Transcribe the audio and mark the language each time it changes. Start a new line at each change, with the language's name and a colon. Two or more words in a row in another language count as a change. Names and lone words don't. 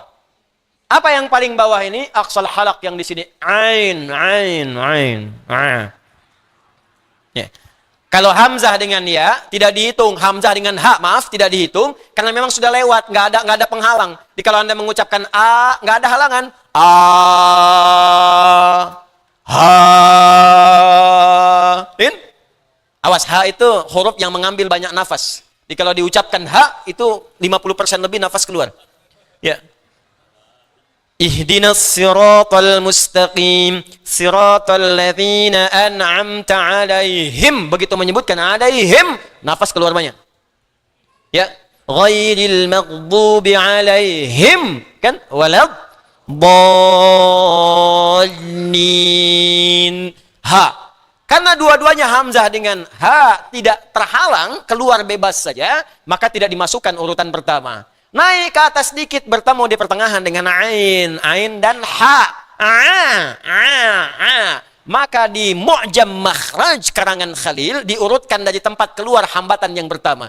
Indonesian: Apa yang paling bawah ini?
Arabic: أقصى الحلق
Indonesian: yang di sini. Ain. Ya. Kalau hamzah dengan ya, tidak dihitung. Hamzah dengan ha, maaf, tidak dihitung. Karena memang sudah lewat, nggak ada penghalang. Jadi kalau Anda mengucapkan a, nggak ada halangan. A, ha. In? Awas, ha itu huruf yang mengambil banyak nafas. Jadi kalau diucapkan ha, itu 50% lebih nafas keluar. Ya.
Arabic: اهدنا الصراط المستقيم، صراط الذين أنعمت عليهم.
Indonesian: Begitu menyebutkan alaihim, nafas keluar banyak. Ya.
Arabic: غير المغضوب عليهم.
Indonesian: Kan?
Arabic: ولا الضالين.
Indonesian: Ha. Karena dua-duanya hamzah dengan ha tidak terhalang, keluar bebas saja, maka tidak dimasukkan urutan pertama. Naik ke atas sedikit, bertemu di pertengahan dengan ain dan ha. Maka di Mu'jam Makhraj karangan Khalil diurutkan dari tempat keluar hambatan yang pertama.